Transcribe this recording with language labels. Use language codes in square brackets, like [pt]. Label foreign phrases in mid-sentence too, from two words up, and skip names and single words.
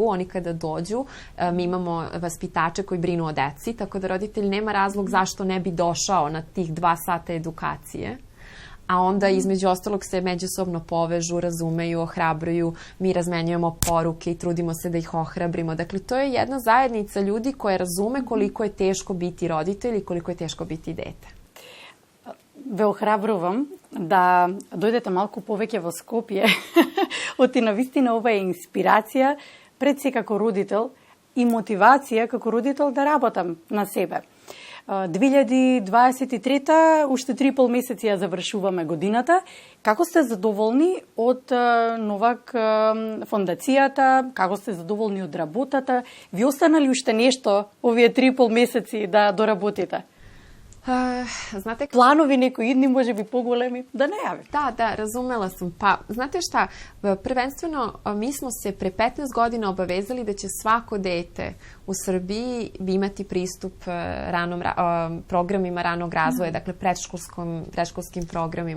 [sr] Oni kada dođu, mi imamo vaspitače koji brinu o deci, tako da roditelj nema razlog zašto ne bi došao na tih 2 sata edukacije. A onda između ostalog se međusobno povežu, razumeju, ohrabruju, mi razmenjujemo poruke i trudimo se da ih ohrabrimo. Dakle, to je jedna zajednica ljudi koja razume koliko je teško biti roditelj i koliko je teško biti dete. [mk] Ве охрабрувам да дојдете малку повеќе во Скопје. Оти навистина ова е инспирација пред се како родител и мотивација како родител да работам на себе. 2023 уште 3,5 месеци ја завршуваме годината. Како сте задоволни од Новак фондацијата? Како сте задоволни од работата? Ви остана ли уште нешто овие 3,5 месеци да доработите? [sr] Znate, planovi neki idni, može bi poголеми, da ne javi. Da, razumela sam. Pa, znate šta, prvenstveno mi smo se pre 15 godina obavezali da će svako dete u Srbiji imati pristup programima ranog razvoja, dakle predškolskim programima.